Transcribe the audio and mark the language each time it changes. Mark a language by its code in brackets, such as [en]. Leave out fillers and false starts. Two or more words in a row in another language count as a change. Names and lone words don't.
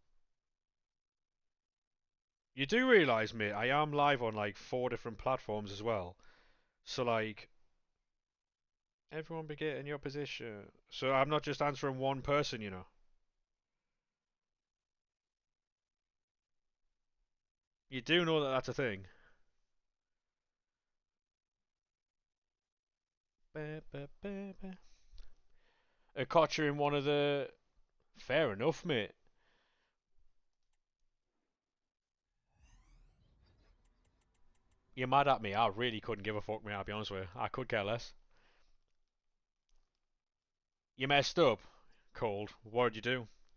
[en] You do realise, mate, I am live on like 4 different platforms as well. So like, everyone be getting your position. So I'm not just answering one person, you know. You do know that that's a thing. Ba, ba, ba, ba. A Kocher in one of the. Fair enough, mate. You're mad at me. I really couldn't give a fuck, mate. I'll be honest with you. I could care less. You messed up. Cold. What'd you do?